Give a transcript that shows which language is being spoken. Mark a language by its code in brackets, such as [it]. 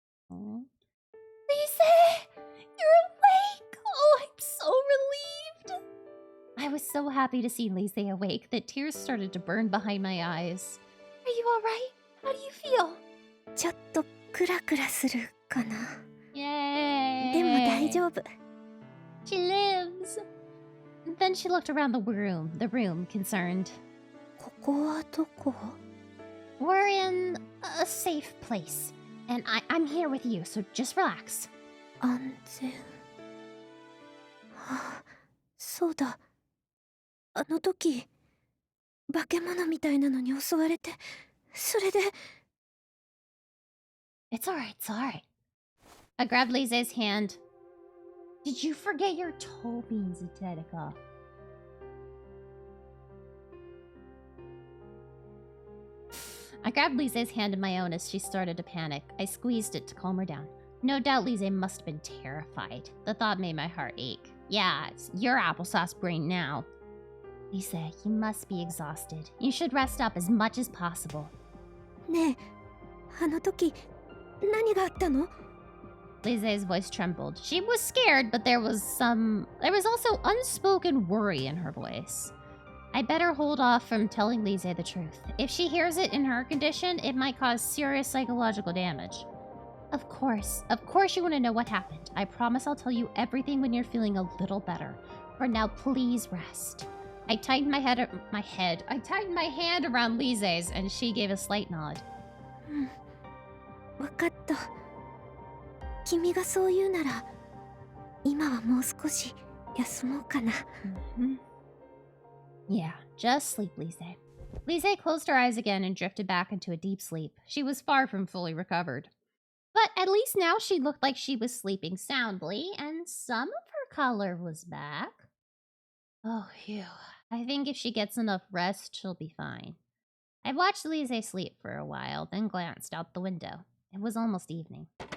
[en] Lise! You're awake! Oh, I'm so relieved! I was so happy to see Lise awake that tears started to burn behind my eyes. Are you alright? How do you feel? [ja] ちょっとクラクラするかな。 [en] Yay! [ja] でも大丈夫。 [en] She lives! Then she looked around the room, concerned. [ja] ここはどこ？ [en] We're in a safe place. And I'm here with you, so just relax. [ja] 安全。はあ、そうだ。あの時、化け物みたいなのに襲われて、それで。 [en] It's alright, it's alright. I grabbed Lise's hand. Did you forget your toe beans, Itetica? I grabbed Lise's hand in my own as she started to panic. I squeezed it to calm her down. No doubt Lise must have been terrified. The thought made my heart ache. Yeah, it's your applesauce brain now. Lise, you must be exhausted. You should rest up as much as possible. [ja] ねえ、あの時、何があったの？ [en] Lise's voice trembled. She was scared, but there was also unspoken worry in her voice. I better hold off from telling Lise the truth. If she hears it in her condition, it might cause serious psychological damage. Of course you want to know what happened. I promise I'll tell you everything when you're feeling a little better. For now, please rest. I tightened my hand around Lise's, and she gave a slight nod. [ja] わかった。君がそう言うなら、今はもう少し休もうかな。 [en] Yeah, just sleep, Lise. Lise closed her eyes again and drifted back into a deep sleep. She was far from fully recovered. But at least now she looked like she was sleeping soundly, and some of her color was back. Oh, phew. I think if she gets enough rest, she'll be fine. I watched Lise sleep for a while, then glanced out the window. It was almost evening.